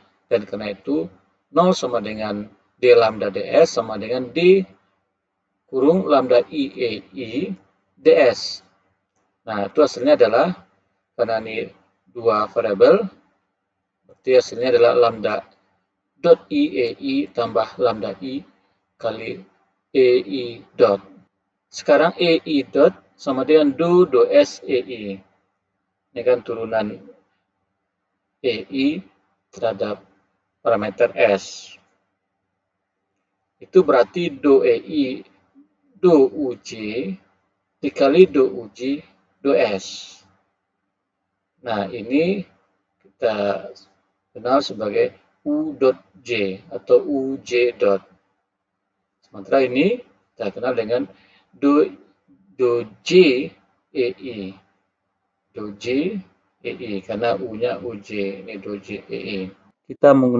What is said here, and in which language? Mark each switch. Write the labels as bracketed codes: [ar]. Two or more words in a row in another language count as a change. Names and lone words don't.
[id] Dan karena itu 0 sama dengan D lambda DS sama dengan D kurung lambda I EI DS. Nah, itu hasilnya adalah, karena ini dua variabel, berarti hasilnya adalah lambda dot I EI tambah lambda I kali EI dot. Sekarang EI dot sama dengan do S EI. Ini kan turunan EI terhadap parameter S. Itu berarti do EI, do UJ dikali do UJ, do S. Nah, ini kita kenal sebagai U dot J atau UJ dot. Sementara ini kita kenal dengan do J EI. Do J EI karena U-nya UJ, ini do J EI.